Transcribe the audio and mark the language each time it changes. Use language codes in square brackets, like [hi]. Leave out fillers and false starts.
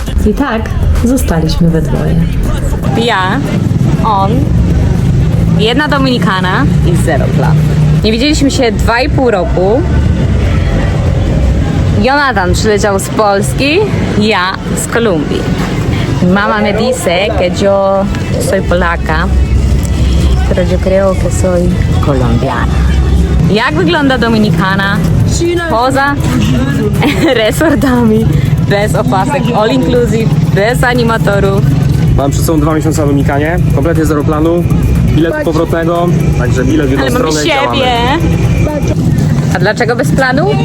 [pl] I tak zostaliśmy we dwoje. Ja, on, jedna Dominikana i zero plan. Nie widzieliśmy się 2,5 roku. Jonathan przyleciał z Polski, ja z Kolumbii. [es] Mama me dice que yo soy polaca, pero yo creo que soy colombiana. [pl] Jak wygląda Dominikana poza resortami, bez opasek, all inclusive, bez animatorów? Mam przed sobą 2 miesiące na Dominikanie, kompletnie zero planu, bilet powrotnego, także bilet w jedną Ale mamy stronę i działamy. siebie. A dlaczego bez planu?